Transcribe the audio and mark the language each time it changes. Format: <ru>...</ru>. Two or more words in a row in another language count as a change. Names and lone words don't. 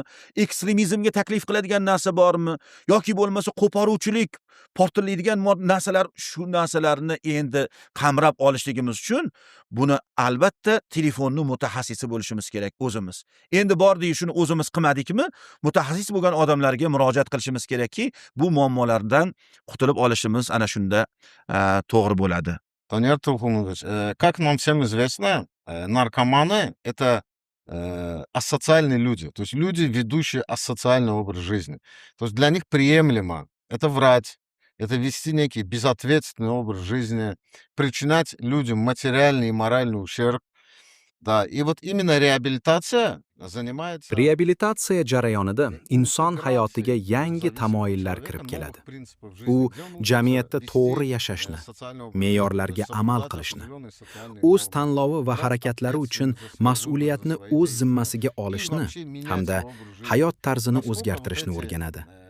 <uz>Ekstremizmga taklif qiladigan narsa bormi? Yoki bo'lmasa qo'poruvchilik, portlaydigan narsalar, shu narsalarni endi qamrab olishligimiz uchun buni albatta telefonni mutaxassisi bo'lishimiz kerak o'zimiz. Endi bordik, shuni o'zimiz qilmadikmi? Mutaxassis bo'lgan odamlarga murojaat qilishimiz kerakki, bu muammolardan qutulib olishimiz ana shunda to'g'ri bo'ladi.</uz> <ru>Танер Трофимович, как нам всем известно, наркоманы — это асоциальные люди, то есть люди, ведущие асоциальный образ жизни. То есть для них приемлемо это врать, это вести некий безответственный образ жизни, причинять людям материальный и моральный ущерб. Да, и вот именно реабилитация занимается...</ru> <uz>Reabilitatsiya jarayonida inson hayotiga yangi tamoyillar kirib keladi. U jamiyatda to'g'ri yashashni, me'yorlarga amal qilishni, o'z tanlovi va harakatlari uchun mas'uliyatni o'z zimmasiga olishni hamda hayot tarzini o'zgartirishni o'rganadi.</uz>